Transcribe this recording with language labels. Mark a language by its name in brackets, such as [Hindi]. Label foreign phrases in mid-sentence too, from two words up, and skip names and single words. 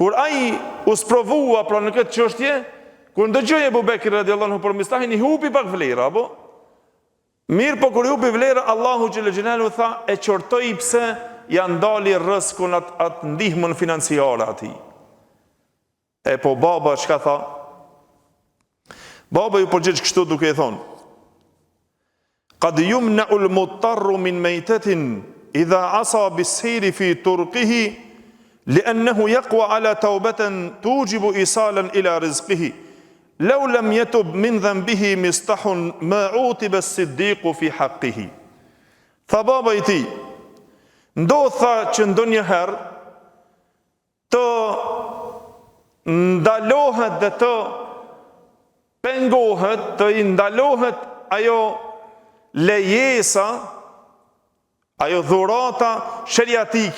[Albanian] Kur ai u sprovua pra në këtë çështje, kur ndëgjoi Abu Bekri [Arabic] رضي الله عنه [Albanian] për Mistahin, i hupi pak vlera, apo? Mirë, po kur i hupi vlera, Allahu [Arabic] جل جلاله [Albanian] tha, e qortoi pse ja ndali rrezikun atë ndihmën financiare atij. E po baba çka tha? Baba ju përgjigj kështu duke i thonë: [Arabic] قد يمنع المضطر من ميتة إذا عصى بالسير في طرقه لأنه يقوى على توبة توجب إيصالا إلى رزقه لو لم يتب من ذنبه مسطح ما عوتب الصديق في حقه. [Albanian] Tha baba i tij, ndodha që ndonjëherë të ndalohet dhe të pengohet, të i ndalohet ajo lejesa, ajo dhurata sheriatike